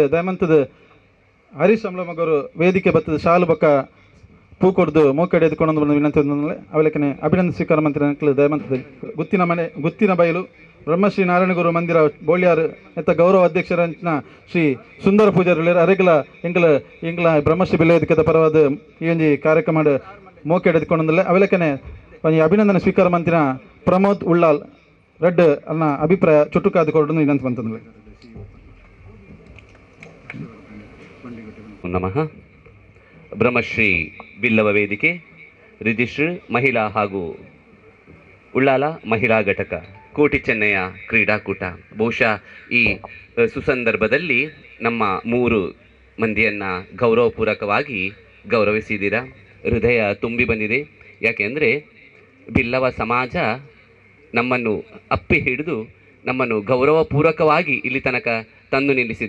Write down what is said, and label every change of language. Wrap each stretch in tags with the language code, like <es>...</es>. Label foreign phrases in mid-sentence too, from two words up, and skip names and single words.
<tcy>ದಯಮಂತದ ಹರೀಶ್ ಅಮ್ಲಮಗರು ವೇದಿಕೆ ಬತ್ತದ ಶಾಲು ಬಕ್ಕ ಪೂ ಕೊಡ್ದು ಮೂಕಡೆ ಎದ್ಕೊಂಡು ಬಂದು ವಿನಂತಿ ಹೊಂದಿಲ್ಲ ಅವಲಕನೆ ಅಭಿನಂದನೆ ಸ್ವೀಕಾರ ಮಂತ್ರಿ ಅಂಕಲ್ ದಯಮಂತದ ಗುತ್ತಿನ ಬಯಲು ಬ್ರಹ್ಮಶ್ರೀ ನಾರಾಯಣಗುರು ಮಂದಿರ ಬೋಳ್ಯಾರು ಎತ್ತ ಗೌರವ ಅಧ್ಯಕ್ಷರಂಚಿನ ಶ್ರೀ ಸುಂದರ ಪೂಜಾರಿ ಅರೆಗಲ ಎಂಗ್ಲ ಬ್ರಹ್ಮಶ್ರೀ ಬಿಲ್ಲ ವೇದಿಕೆದ ಪರವಾದ ಈ ಒಂದು ಕಾರ್ಯಕ್ರಮ ಮೋಕೆ ಎದ್ಕೊಂಡಲ್ಲ ಅವಲಕನೆ ಒಂಜಿ ಅಭಿನಂದನೆ ಸ್ವೀಕಾರ ಮಂತ್ರಿನ ಪ್ರಮೋದ್ ಉಳ್ಳಾಲ್ ರೆಡ್ ಅನ್ನ ಅಭಿಪ್ರಾಯ ಚುಟುಕಾದ ಕೊರಡು ವಿನಂತಿ ಬಂತಂದ್ರೆ</tcy> <kn>ನಮಃ. ಬ್ರಹ್ಮಶ್ರೀ ಬಿಲ್ಲವ ವೇದಿಕೆ ರಿಜಿಸ್ಟ್ರ್ ಮಹಿಳಾ ಹಾಗೂ ಉಳ್ಳಾಲ ಮಹಿಳಾ ಘಟಕ ಕೋಟಿ ಚೆನ್ನಯ ಕ್ರೀಡಾಕೂಟ ಬಹುಶಃ ಈ ಸುಸಂದರ್ಭದಲ್ಲಿ ನಮ್ಮ 3 ಮಂದಿಯನ್ನು ಗೌರವಪೂರ್ವಕವಾಗಿ ಗೌರವಿಸಿದ್ದೀರಾ. ಹೃದಯ ತುಂಬಿ ಬಂದಿದೆ. ಯಾಕೆಂದರೆ ಬಿಲ್ಲವ ಸಮಾಜ ನಮ್ಮನ್ನು ಅಪ್ಪಿ ಹಿಡಿದು ನಮ್ಮನ್ನು ಗೌರವಪೂರ್ವಕವಾಗಿ ಇಲ್ಲಿ ತನಕ ತಂದು ನಿಲ್ಲಿಸಿದೆ.</kn>